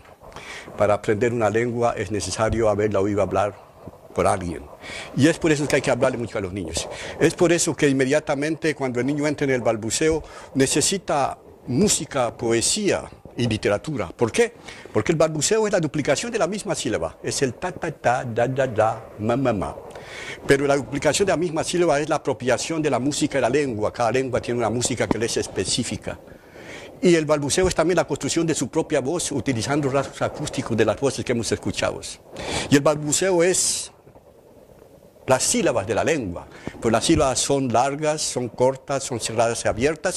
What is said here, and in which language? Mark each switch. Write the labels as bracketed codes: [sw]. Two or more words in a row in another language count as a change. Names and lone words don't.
[es] Para aprender una lengua es necesario haberla oído hablar por alguien. Y es por eso que hay que hablarle mucho a los niños. Es por eso que inmediatamente cuando el niño entra en el balbuceo necesita música, poesía y literatura. ¿Por qué? Porque el balbuceo es la duplicación de la misma sílaba. Es el ta, ta, ta, da, da, da, ma, ma, ma. Pero la duplicación de la misma sílaba es la apropiación de la música de la lengua. Cada lengua tiene una música que le es específica. Y el balbuceo es también la construcción de su propia voz, utilizando rasgos acústicos de las voces que hemos escuchado. Y el balbuceo es las sílabas de la lengua, pues las sílabas son largas, son cortas, son cerradas y abiertas.